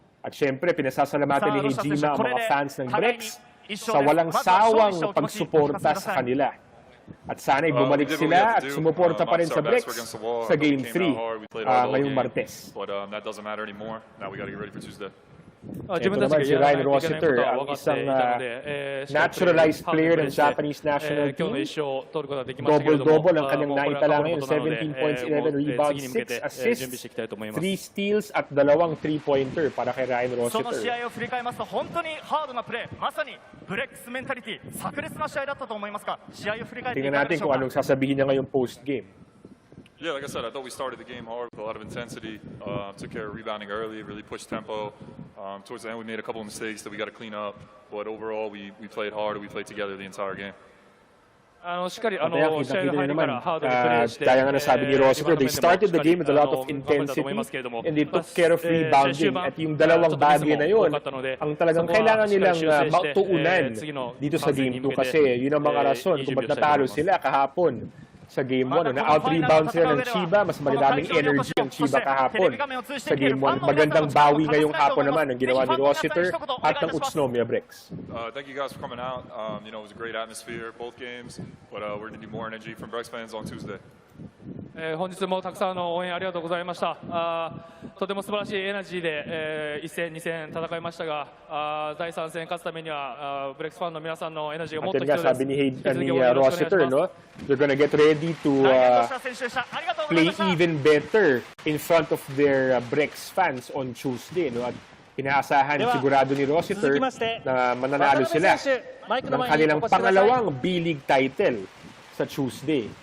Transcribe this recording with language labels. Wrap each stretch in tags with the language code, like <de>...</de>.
<tl>At syempre, pinasasalamatan ni Hejima ang mga fans ng Brex sa walang sawang pagsuporta sa kanila. At sana'y bumalik sila at sumuporta pa rin sa Brex sa Game 3 ngayong Martes.</tl> <en>But that doesn't matter anymore. Now we got to get ready for Tuesday.</en> <tl>Ito naman si Ryan Rossiter, ang isang naturalized player ng Japanese national team. Double-double ang kanyang naitala ngayon. 17 points, 11 rebounds, 6 assists, 3 steals at 2 3-pointer para kay Ryan Rossiter.</tl> <ja>その試合を振り返りますと本当にハードなプレー、まさにブレックスメンタリティ、炸裂な試合だったと思いますが、試合を振り返っていかがでしょうか。</ja> <tl>Tingnan natin kung anong sasabihin niya ngayong post-game.</tl> <en>Yeah, like I said, I thought we started the game hard with a lot of intensity, took care of rebounding early, really pushed tempo. Towards the end, we made a couple of mistakes that we got to clean up. But overall, we played hard, we played together the entire game.</en> <ja>しっかり試合らハードでプレーして、</ja> <tl>gaya nga nasabi ni Rossiter,</tl> <en>they started the game with a lot of</en> <ja>頑張ったと思いますけれども、</ja> <en>and they took care of rebounding.</en> <tl>At yung dalawang bagay na yun, ang talagang kailangan nilang matuunan dito sa Game 2 kasi yun ang mga rason kung ba't natalo sila kahapon sa Game 1. Na-out-rebound sila ng Chiba, mas madaming energy ang Chiba kahapon sa Game 1. Magandang bawi ngayong hapon naman ang ginawa ni Rossiter at ng Utsunomiya Brex.</tl> <en>Thank you guys for coming out. You know, it was a great atmosphere, both games, but we're going to need more energy from Brex fans on Tuesday.</en> <ja>本日もたくさんの応援ありがとうございました。とても素晴らしいエナジーで、1戦、2戦戦いましたが、第3戦勝つためにはブレックスファンの皆さんのエナジーがもっと必要です。</ja> <tl>Sabi ni Rossiter, no?</tl> <en>They're gonna get ready to play even better in front of their Brex fans on Tuesday, no?</en> <tl>At inaasahan sigurado ni Rossiter na mananalo sila ng kanilang pangalawang B.LEAGUE title sa Tuesday.</tl>